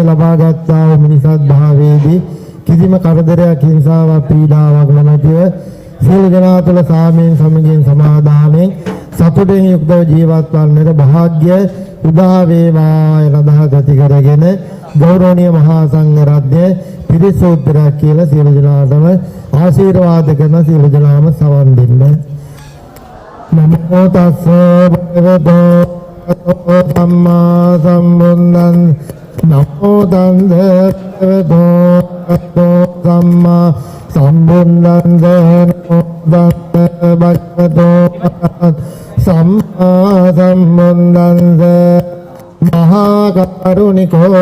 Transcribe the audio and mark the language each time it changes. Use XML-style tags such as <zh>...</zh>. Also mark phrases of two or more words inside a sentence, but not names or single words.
<si>ලබාගත්තා වූ මිනිසත් භාවයේදී කිසිම කරදරයක් හිංසාවක් පීඩාවක් නොමැතිව සියලු දෙනා තුළ සාමයෙන් සමගියෙන් සමාදානයෙන් සතුටින් යුක්තව ජීවත් වන්නට භාග්‍ය උදා වේවා යන අදහස ඇති කරගෙන ගෞරවනීය මහා සංඝ රත්නය පිරිසෝත්තරයක් කියලා සියලු දෙනාටම ආශිර්වාද කරන සියලු දෙනාම සවන් දෙන්න.</si> <pi>නමෝ තස්ස භගවතෝ සම්මා සම්බුද්දං නමෝ තස්ස භගවතෝ සම්මා සම්බුද්දං නමෝ තස්ස භගවතෝ සම්මා සම්බුද්දං මහා කරුණිකෝ</pi>